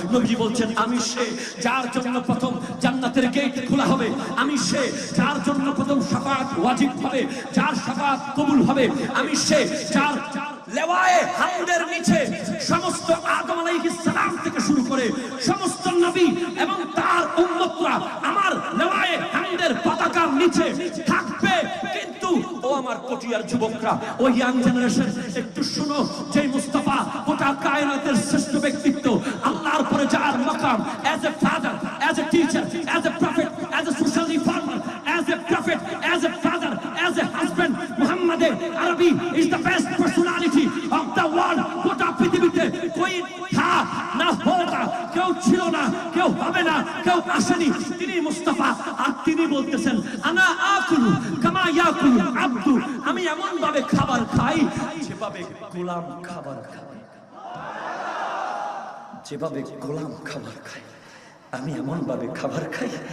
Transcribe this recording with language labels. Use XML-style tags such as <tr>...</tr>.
<bn>নবীজি বলছেন আমি সে যার জন্য প্রথম জান্নাতের গেট খোলা হবে, আমি সে যার জন্য প্রথম শাফাআত ওয়াজিব হবে, যার শাফাআত কবুল হবে, আমি সে যার লেওয়ায়ে হামদের নিচে সমস্ত আদম আলাইহিস সালাম থেকে শুরু করে সমস্ত নবী এবং তার উম্মতরা আমার লেওয়ায়ে হামদের পতাকার নিচে থাকবে। কিন্তু ও আমার কোটিয়ার যুবকরা, ও ইয়াং জেনারেশন, একটু শুনো, যে মুস্তাফা গোটা কায়নাতের শ্রেষ্ঠ ব্যক্তিত্ব, আল্লাহর পরে যার মাকাম,</bn> <en>as a father, as a teacher, as a prophet, as a social reformer, as a prophet, as a father, as a husband, Muhammad Arabi is the best personality of the world.</en> <bn>গোটা পৃথিবীতে</bn> <hi>কোই থা না হোগা,</hi> <bn>কেউ ছিল না, কেউ হবে না, কেউ আসেনি, তিনি মুস্তাফা। আর তিনি বলতেছেন</bn> <ar>আনা আকুলু কামা ইয়াকুলু আব্দু,</ar> <bn>আমি এমন ভাবে খাবার খাই যেভাবে গোলাম খাবার খায়, যেভাবে গোলাম খাবার খায়, আমি এমন ভাবে খাবার খাই।</bn>